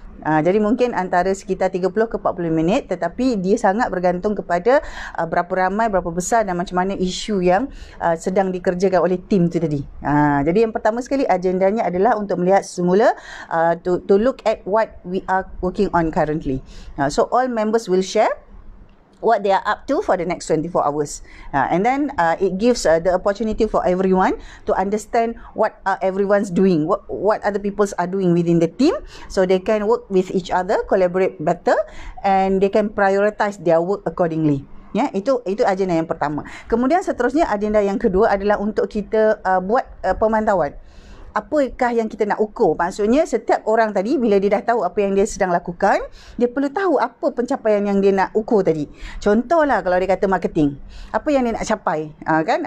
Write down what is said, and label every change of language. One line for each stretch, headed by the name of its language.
Malay: Jadi mungkin antara sekitar 30 ke 40 minit, tetapi dia sangat bergantung kepada berapa ramai, berapa besar dan macam mana isu yang sedang dikerjakan oleh tim tu tadi. Jadi yang pertama sekali agendanya adalah untuk melihat semula,
English: to look at what we are working on currently. So all members will share what they are up to for the next 24 hours. And then it gives the opportunity for everyone to understand what everyone's doing, what other people are doing within the team, so they can work with each other, collaborate better, and they can prioritize their work accordingly.
Malay: Itu agenda yang pertama. Kemudian seterusnya agenda yang kedua adalah untuk kita buat pemantauan. Apakah yang kita nak ukur? Maksudnya setiap orang tadi bila dia dah tahu apa yang dia sedang lakukan, dia perlu tahu apa pencapaian yang dia nak ukur tadi. Contohlah kalau dia kata marketing, apa yang dia nak capai, kan?